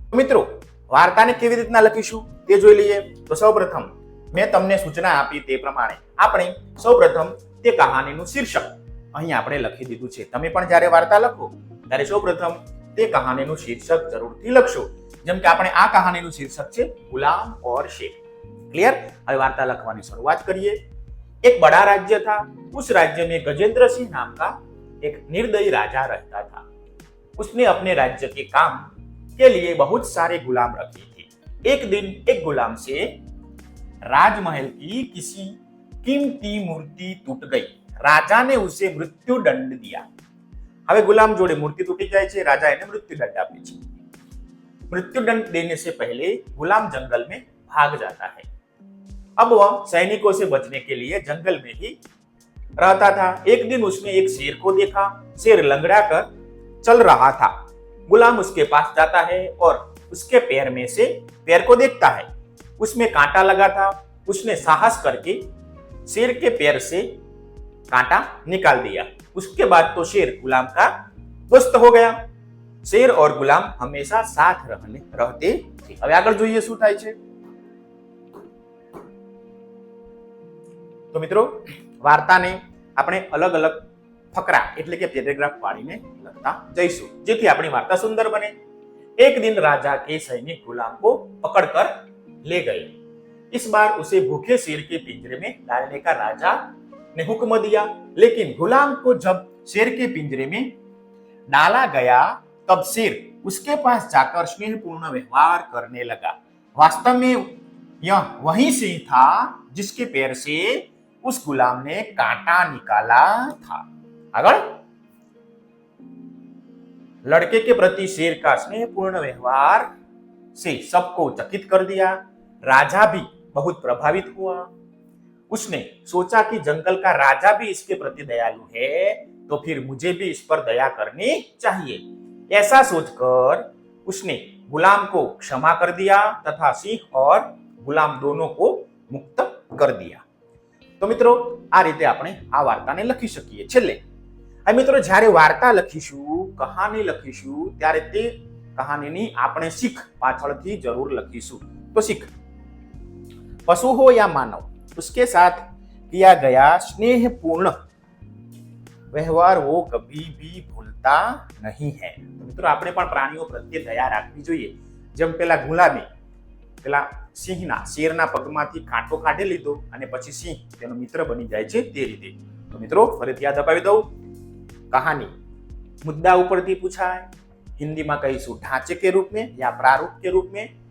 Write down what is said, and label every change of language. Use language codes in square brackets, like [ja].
[gu] મિત્રો, વાર્તાને કેવી રીતના લખીશું તે જોઈ લઈએ. તો સૌપ્રથમ મેં તમને સૂચના આપી તે પ્રમાણે આપણે સૌપ્રથમ તે કહાનીનું શીર્ષક અહીં આપણે લખી દીધું છે. તમે પણ જ્યારે વાર્તા લખો ત્યારે સૌપ્રથમ તે કહાનીનું શીર્ષક જરૂરથી લખશો. જેમ કે આપણે આ કહાનીનું શીર્ષક છે ગુલામ ઓર શેર. क्लियर? હવે વાર્ता લખવાની શરૂઆત કરીએ. [hi] एक बड़ा राज्य था. उस राज्य में गजेंद्र सिंह नाम का एक निर्दयी राजा रहता था. उसने अपने राज्य के काम के लिए बहुत सारे गुलाम रखे थे. एक दिन एक गुलाम से राजमहल की किसी कीमती मूर्ति टूट गई. राजा ने उसे मृत्यु दंड दिया. [gu] હવે ગુલામ જોડે મૂર્તિ તૂટી જાય છે, રાજા એને મૃત્યુ દંડ આપે છે. [hi] मृत्यु दंड देने से पहले गुलाम जंगल में भाग जाता है. अब वह सैनिकों से बचने के लिए जंगल में ही रहता था. एक दिन उसने एक शेर को देखा. शेर लंगड़ा कर चल रहा था. गुलाम उसके पास जाता है और उसके पैर में से पैर को देखता है. उसमें कांटा लगा था. उसने साहस करके शेर के पैर से कांटा निकाल दिया. उसके बाद तो शेर गुलाम का दोस्त हो गया. शेर और गुलाम हमेशा साथ रहते थे. [gu] હવે આગળ જોઈએ શું થાય છે. તો મિત્રો, વાર્તાને આપણે અલગ અલગ ફકરા એટલે કે પેરેગ્રાફ પાડીને લખતા જઈશું, જેથી આપણી વાર્તા સુંદર બને. [hi] एक दिन राजा के सैनिक गुलाम को पकड़कर ले गए. इस बार उसे भूखे शेर के पिंजरे में डालने का राजा ने हुक्म दिया. लेकिन गुलाम को जब शेर के पिंजरे में डाला गया तब शेर उसके पास जाकर स्नेहपूर्ण व्यवहार करने लगा. वास्तव में यह वही सिंह था जिसके पैर से उस गुलाम ने कांटा निकाला था. अगर लड़के के प्रति शेर का स्नेहपूर्ण व्यवहार से सबको चकित कर दिया. राजा भी बहुत प्रभावित हुआ. उसने सोचा कि जंगल का राजा भी इसके प्रति दयालु है, तो फिर मुझे भी इस पर दया करनी चाहिए. ऐसा सोचकर उसने गुलाम को क्षमा कर दिया तथा सिंह और गुलाम दोनों को मुक्त कर दिया. [gu] તો મિત્રો, આ રીતે આપણે આ વાર્તાને લખી શકીએ. છેલ્લે હવે મિત્રો, જ્યારે વાર્તા લખીશું, કહાની લખીશું, ત્યારે તે કહાનીની આપણે શીખ પાછળથી જરૂર લખીશું. તો શીખ, પશુ [hi] हो या मानव, उसके साथ किया गया स्नेहपूर्ण व्यवहार वो कभी भी भूलता नहीं है. [gu] મિત્રો, આપણે પણ પ્રાણીઓ પ્રત્યે દયા રાખવી જોઈએ. જેમ પેલા ગુલામે પેલા સિંહના શેરના પગમાંથી કાંટો કાઢી લીધો અને પછી સિંહ તેનો મિત્ર બની જાય છે, તે રીતે. તો મિત્રો, ફરીથી યાદ અપાવી દઉં. કહાની મુદ્દા ઉપરથી પૂછાય, હિન્દીમાં કહીશું [hi] ઢાંચે કે રૂપ में या प्रारूप के रूप में.